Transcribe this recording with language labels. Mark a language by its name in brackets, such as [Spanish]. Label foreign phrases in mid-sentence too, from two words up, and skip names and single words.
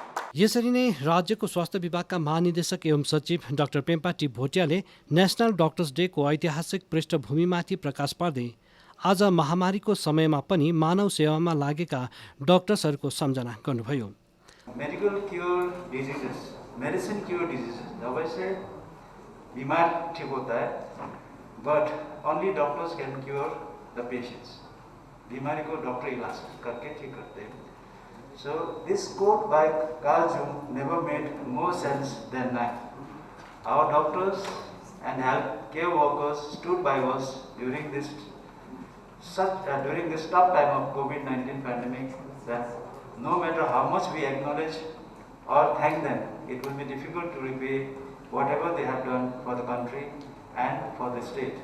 [Nepali] यसरी नै राज्यको स्वास्थ्य विभागका महानिदेशक एवं सचिव डाक्टर पेम्पा टी भोटियाले नेसनल डक्टर्स डेको ऐतिहासिक पृष्ठभूमिमाथि प्रकाश पार्दै आज महामारीको समयमा पनि मानव सेवामा लागेका डाक्टर्सहरूको सम्झना गर्नुभयो। [English] medical cure diseases, medicine cure diseases, [Hindi] दवाई से बीमार ठीक होता है, [English] but only doctors can cure the patients. [Hindi] बीमारी को डॉक्टर इलाज करके ठीक करते हैं। [English] So this quote by Carl Jung never made more sense than now. Our doctors and healthcare workers stood by us during this tough time of COVID-19 pandemic. That no matter how much we acknowledge or thank them, it will be difficult to repay whatever they have done for the country and for the state.